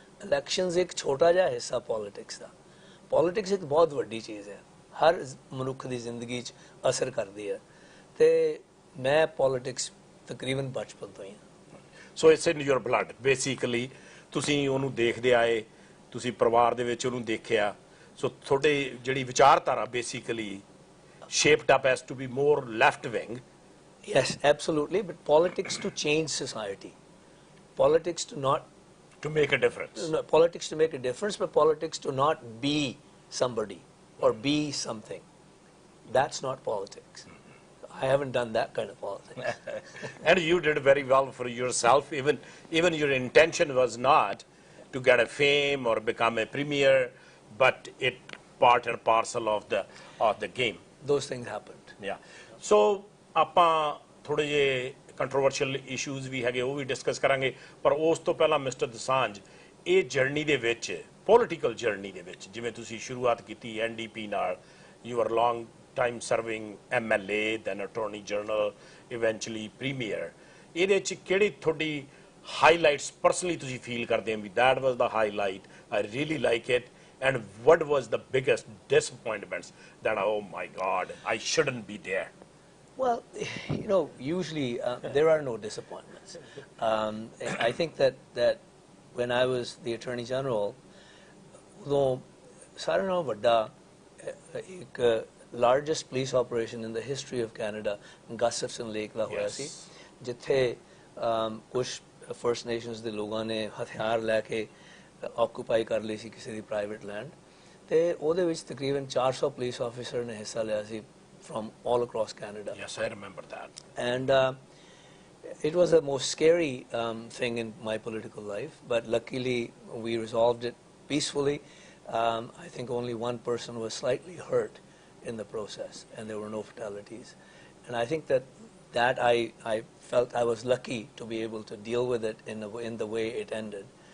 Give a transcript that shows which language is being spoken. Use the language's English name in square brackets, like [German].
[Punjabi] Elections ਇੱਕ ਛੋਟਾ ਜਿਹਾ ਹਿੱਸਾ ਪੋਲੀਟਿਕਸ ਦਾ। ਪੋਲੀਟਿਕਸ ਇੱਕ ਬਹੁਤ ਵੱਡੀ ਚੀਜ਼ ਹੈ, ਹਰ ਮਨੁੱਖ ਦੀ ਜ਼ਿੰਦਗੀ 'ਚ ਅਸਰ ਕਰਦੀ ਹੈ। ਤੇ ਮੈਂ ਪੋਲੀਟਿਕਸ ਤਕਰੀਬਨ ਬਚਪਨ ਤੋਂ ਹੀ ਹਾਂ। [English] So it's in your blood basically. [Punjabi] ਤੁਸੀਂ ਉਹਨੂੰ ਦੇਖਦੇ ਆਏ, ਤੁਸੀਂ ਪਰਿਵਾਰ ਦੇ ਵਿੱਚ ਉਹਨੂੰ ਦੇਖਿਆ। [English] so [Punjabi] ਤੁਹਾਡੇ ਜਿਹੜੀ ਵਿਚਾਰਧਾਰਾ [English] Basically shaped up as to be more left wing. Yes, absolutely. But politics to change society. Politics to not... To make a difference. No, politics to make a difference, but politics to not be somebody or be something. That's not politics. I haven't done that kind of politics. And you did very well for yourself. Even your intention was not to get a fame or become a premier, but it part and parcel of the game. Those things happened. Yeah. [Punjabi] So ਆਪਾਂ ਥੋੜੇ ਜਿਹੇ controversial issues ਵੀ ਹੈਗੇ, ਉਹ ਵੀ discuss ਕਰਾਂਗੇ। ਪਰ ਉਸ ਤੋਂ ਪਹਿਲਾਂ ਮਿਸਟਰ ਦੋਸਾਂਝ, ਇਹ ਜਰਨੀ ਦੇ ਵਿੱਚ, ਪੋਲੀਟੀਕਲ ਜਰਨੀ ਦੇ ਵਿੱਚ, ਜਿਵੇਂ ਤੁਸੀਂ ਸ਼ੁਰੂਆਤ ਕੀਤੀ NDP ਨਾਲ, [English] You are long time serving MLA, then attorney general, eventually premier. [Punjabi] ਇਹਦੇ 'ਚ ਕਿਹੜੀ ਤੁਹਾਡੀ ਹਾਈਲਾਈਟਸ ਪਰਸਨਲੀ ਤੁਸੀਂ ਫੀਲ ਕਰਦੇ ਹੋ [English] ਵੀ that was the highlight, I really like it? And what was the biggest disappointments that, oh my God, I shouldn't be there? Well, you know, usually there are no disappointments. I think that when I was the Attorney General, though [Punjabi] सारे नालों वड्डा एक [English] largest police operation in the history of Canada, [Punjabi] Gustafson Lake ਦਾ ਹੋਇਆ ਸੀ, ਜਿੱਥੇ ਕੁਝ First Nations ਦੇ ਲੋਕਾਂ ਨੇ ਹਥਿਆਰ ਲੈ ਕੇ ਆਕੂਪਾਈ ਕਰ ਲਈ ਸੀ ਕਿਸੇ ਦੀ ਪ੍ਰਾਈਵੇਟ ਲੈਂਡ। ਤੇ ਉਹਦੇ ਵਿੱਚ ਤਕਰੀਬਨ 400 ਪੁਲਿਸ ਆਫੀਸਰ ਨੇ ਹਿੱਸਾ ਲਿਆ ਸੀ [English] from all across Canada. Yes, I remember that. And it was the most scary thing in my political life, but luckily we resolved it peacefully. I think only one person was slightly hurt in the process, and there were no fatalities. And I think that I felt I was lucky to be able to deal with it in the way it ended.